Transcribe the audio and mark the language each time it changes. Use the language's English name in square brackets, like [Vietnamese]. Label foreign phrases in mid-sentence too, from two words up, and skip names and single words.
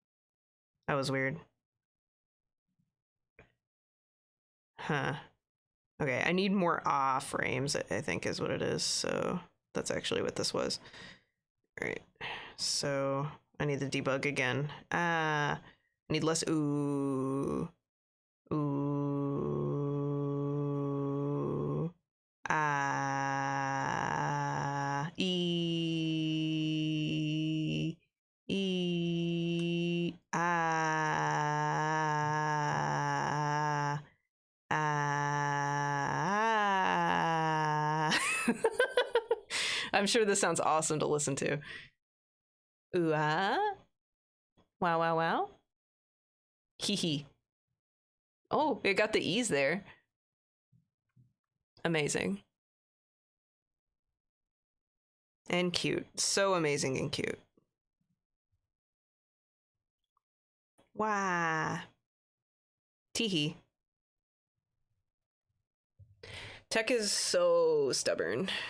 [English] That was weird. Huh. Okay, I need more ah frames, I think is what it is. So that's actually what this was. All right, so I need to debug again. I need less ooh. Ooh. Ah. E. E. Ah. Ah. I'm sure this sounds awesome to listen to. Ooh ah. Wow, wow, wow. Hee hee. Oh, it got the E's there. Amazing. And cute. So amazing and cute. Wow. Teehee. Tech is so stubborn.